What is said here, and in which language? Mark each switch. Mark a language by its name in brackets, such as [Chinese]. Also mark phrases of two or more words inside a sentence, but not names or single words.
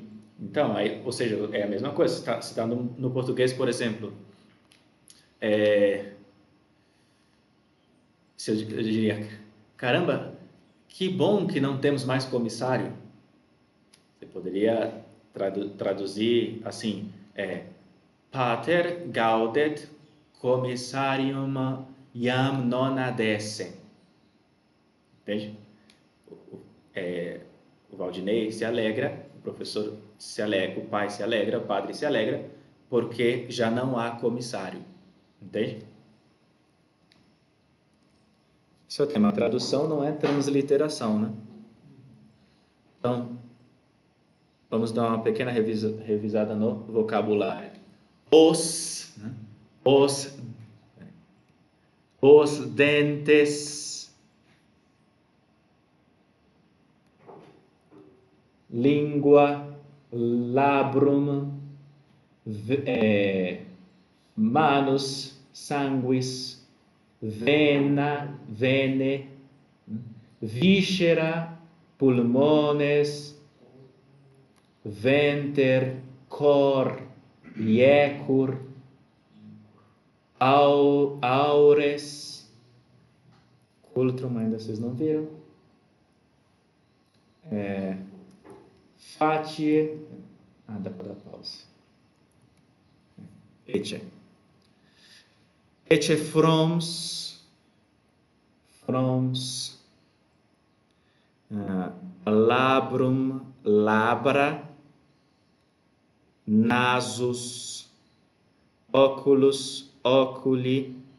[Portuguese] Então, ou seja, é a mesma coisa. Se está no português, por exemplo, se eu diria, caramba, que bom que não temos mais comissário. Você poderia traduzir assim, [Latin] Pater gaudet commissarium iam non adesse. [Portuguese] Entende? O Valdinei se alegra, o professor se alegra, o pai se alegra, o padre se alegra, porque já não há comissário. Entende? Isso é o tema. A tradução não é transliteração, né? Então, vamos dar uma pequena revisada no vocabulário. Os dentes, língua, [Latin] labrum, manus, sanguis, vena, vene, viscera, pulmones, venter, cor, iecur, aures, cultrum, [Portuguese] ainda vocês não viram, facie, dá para dar pausa, [Latin] ecce froms, labrum, labra, nasus, oculus, oculi,